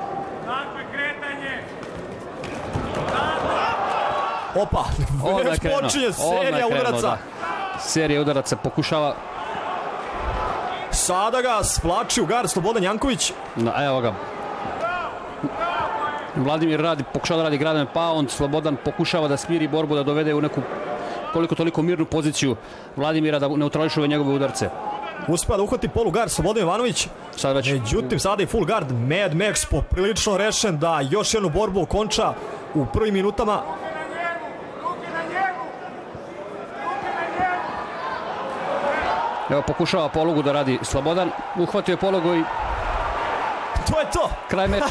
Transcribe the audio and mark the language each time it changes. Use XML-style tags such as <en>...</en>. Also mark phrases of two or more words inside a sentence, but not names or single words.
<sr>Opa, već počinje serija udaraca. Serija udaraca pokušava. Sada ga svlači u gar Slobodan Janković. Evo ga. Vladimir pokušava da radi</sr> <en>ground and pound.</en> <sr>Slobodan pokušava da smiri borbu, da dovede u neku koliko toliko mirnu poziciju Vladimira, da neutrališuje njegove udarce. Uspeva da uhvati polugar Slobodan Jovanović. Međutim, sada je</sr> <en>full guard.</en> <sr>Mad Max poprilično rešen da još jednu borbu okonča u prvim minutama. Evo, pokušava polugu da radi Slobodan. Uhvatio je polugu i to je to. Kraj meča.</sr>